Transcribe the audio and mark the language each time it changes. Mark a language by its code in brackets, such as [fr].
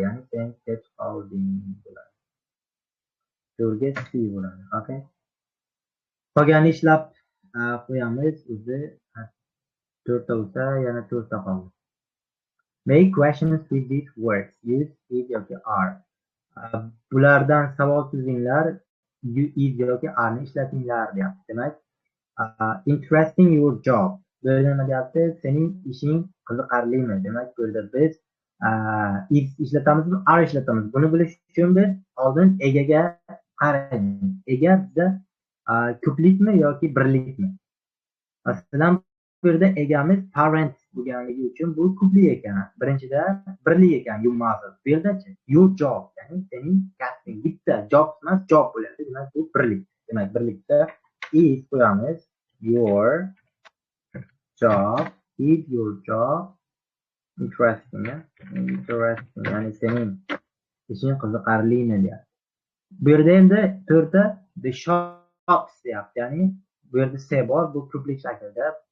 [uz] Ya'ni sen kech qolding bo'ladi. To'g'ri C bo'ladi. Okay? Qolganini ishlab qo'yamiz. O'zi 4 ta bo'lsa, yana 4 ta qoldi. [en] Make questions with these words. Use is yoki are. [uz] Bulardan savol tuzinglar. Is yoki are ni ishlatinglar deyapti. Demak, [en] interesting your job. [uz] Bu yerda nima deyapti? Sening ishing qiziqarlimi? Demak, bu yerda biz is ishlatamizmi, are ishlatamiz. Buni bilish uchun biz oldin egaga qaraymiz. Ega bizda ko'plikmi yoki birlikmi? Masalan, bu yerda egamiz parent bo'lganligi uchun bu ko'plik ekan. Birinchida birlik ekan, you mother. Bu yerdachi your job, ya'ni sening kasbing. Bitta job emas, job bo'ladi. Demak, bu birlik. Demak, birlikda is qo'yamiz. [en] Your job is your job interesting. [uz] Interesting, ya'ni sening ishing qiziqarlimi deyapti. Bu yerda endi 4ta the shops deyapti. Ya'ni bu yerda se bor, bu ko'plik shaklida.